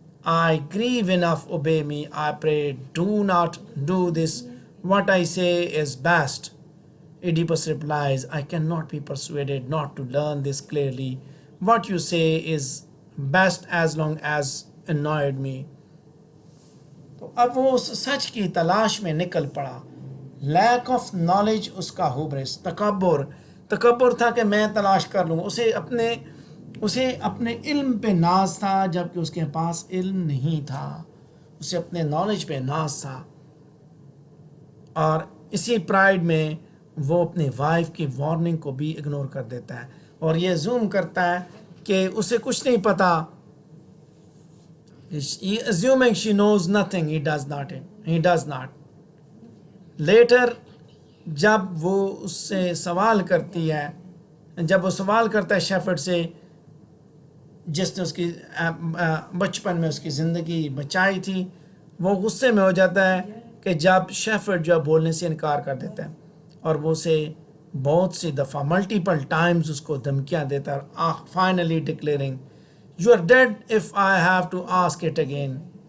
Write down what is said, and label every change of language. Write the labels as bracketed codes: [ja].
[en] I grieve enough, obey me, I pray, do not do this, what I say is best. Oedipus replies, I cannot be persuaded not to learn this clearly. What you say is best as long as annoyed me. [ur] تو اب وہ اس سچ کی تلاش میں نکل پڑا. Lack of knowledge اس کا ہوبرس، تکبر تھا کہ میں تلاش کر لوں. اسے اپنے علم پہ ناز تھا جبکہ اس کے پاس علم نہیں تھا. اسے اپنے نالج پہ ناز تھا، اور اسی پرائیڈ میں وہ اپنی وائف کی وارننگ کو بھی اگنور کر دیتا ہے اور یہ زوم کرتا ہے کہ اسے کچھ نہیں پتا. [en] Assuming she knows nothing, he does not. [ur] Later جب وہ اس سے سوال کرتی ہے، جب وہ سوال کرتا ہے شیفرڈ سے جس نے اس کی بچپن میں اس کی زندگی بچائی تھی، وہ غصے میں ہو جاتا ہے کہ جب شیفرڈ جو بولنے سے انکار کر دیتا ہے اور وہ اسے بہت سی دفعہ ملٹیپل ٹائمز اس کو دھمکیاں دیتا ہے، finally declaring [en] You are dead if I have to ask it again.